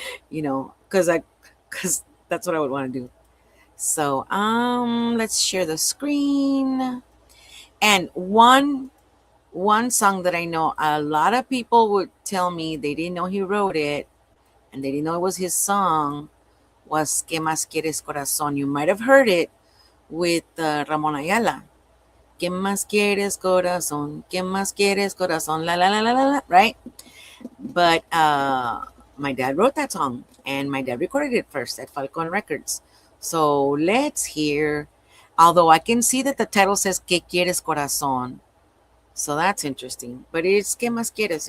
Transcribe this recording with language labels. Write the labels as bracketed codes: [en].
[en] Because that's what I would want to do. So let's share the screen. And one song that I know a lot of people would tell me they didn't know he wrote it, and they didn't know it was his song, was "¿Qué más quieres, corazón?" You might have heard it with Ramon Ayala. [es] ¿Qué más quieres, corazón? ¿Qué más quieres, corazón? La la la la la la. Right? [en] But my dad wrote that song, and my dad recorded it first at Falcon Records. So let's hear. Although I can see that the title says "¿Qué quieres, corazón?" So that's interesting. But it's "¿Qué más quieres?"